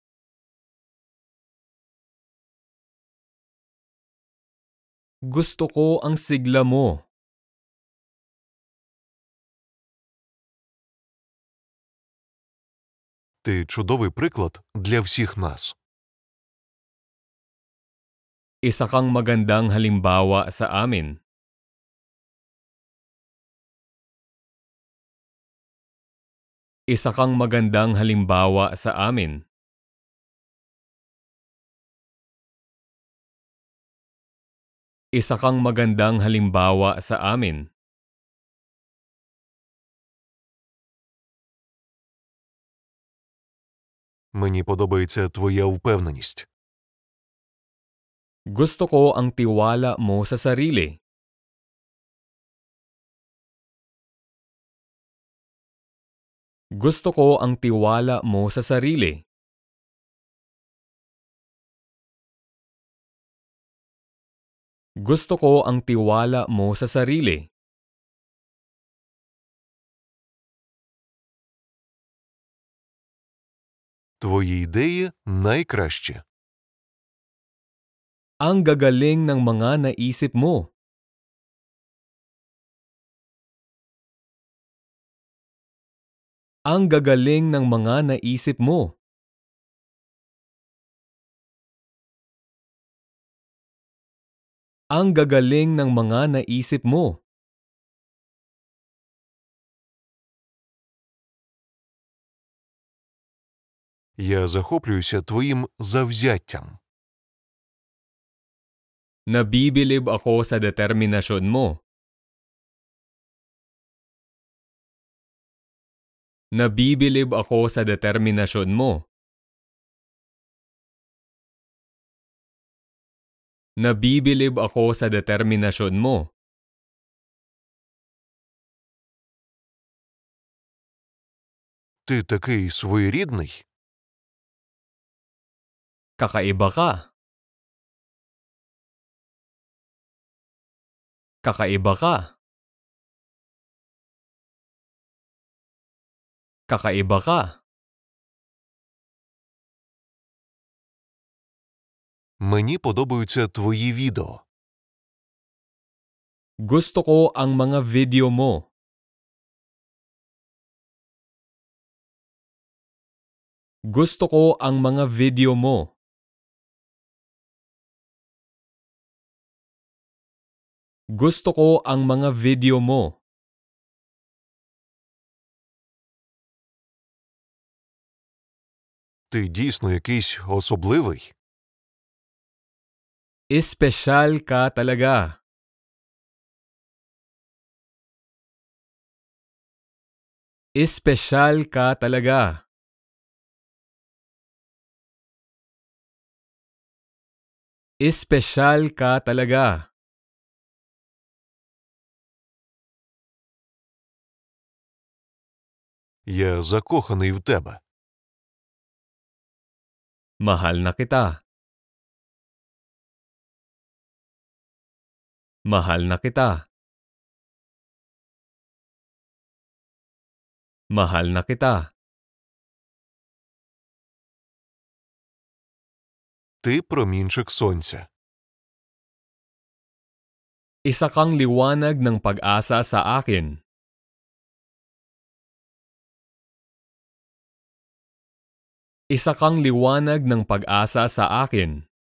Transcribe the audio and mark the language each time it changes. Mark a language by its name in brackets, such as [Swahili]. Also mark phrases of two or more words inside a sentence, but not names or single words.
[Filipino] Gusto ko ang sigla mo. [Ukrainian] Ти чудовий приклад для всіх нас. [Filipino] Isa kang magandang halimbawa sa amin. Isa kang magandang halimbawa sa amin. Isa kang magandang halimbawa sa amin. [Ukrainian] Мені подобається твоя впевненість. [Filipino] Gusto ko ang tiwala mo sa sarili. Gusto ko ang tiwala mo sa sarili. Gusto ko ang tiwala mo sa sarili. [Ukrainian] Твої ідеї найкращі. [Filipino] Ang gagaling ng mga naisip mo. Ang gagaling ng mga naisip mo. Ang gagaling ng mga naisip mo. [Ukrainian] Я захоплююся твоїм завзяттям. [Filipino] Nabibilib ako sa determinasyon mo. Nabibilib ako sa determinasyon mo. Nabibilib ako sa determinasyon mo. [Ukrainian] Ти такий своєрідний. [Filipino] Kakaiba ka. Kakaiba ka. Kakaiba ka. [Ukrainian] Мені подобаються твої відео. [Filipino] Gusto ko ang mga video mo. Gusto ko ang mga video mo. Gusto ko ang mga video mo. [Ukrainian] Ти дійсно якийсь особливий. [Filipino] Espesyal ka talaga. Espesyal ka talaga. Espesyal ka talaga. [Ukrainian] Я закоханий в тебе. [Filipino] Mahal na kita. Mahal na kita. Mahal na kita. [Ukrainian] Ти промінчик сонця. [Filipino] Isa kang liwanag ng pag-asa sa akin. Isa kang liwanag ng pag-asa sa akin.